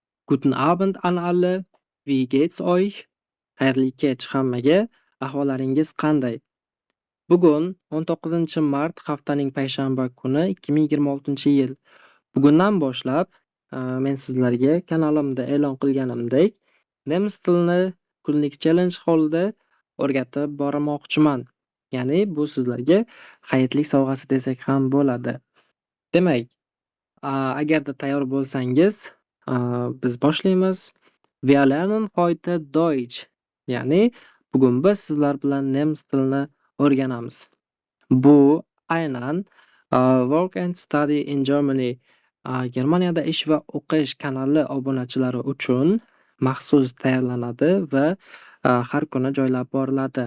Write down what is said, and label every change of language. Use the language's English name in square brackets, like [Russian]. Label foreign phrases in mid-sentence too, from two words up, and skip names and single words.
[German] Guten Abend an alle. Wie geht's euch? [Uzbek] Xayrli kech hammaga. Ahvollaringiz qanday? Bugun 19 mart haftaning payshanba kuni 2026-yil. Bugundan boshlab men sizlarga kanalimda e'lon qilganimdek nemis tilini kunlik challenge holida o'rgatib bormoqchiman. Ya'ni bu sizlarga hayitlik sovg'asi desak ham bo'ladi. Demak, agarda tayyor bo'lsangiz, biz boshlaymiz. [German] Wir lernen heute Deutsch. [Uzbek] Ya'ni bugun biz sizlar bilan nemis tilini o'rganamiz. Bu aynan Work and Study in Germany Germaniyada ish va o'qish kanali obunachilari uchun maxsus tayyorlanadi va har kuni joylab boriladi.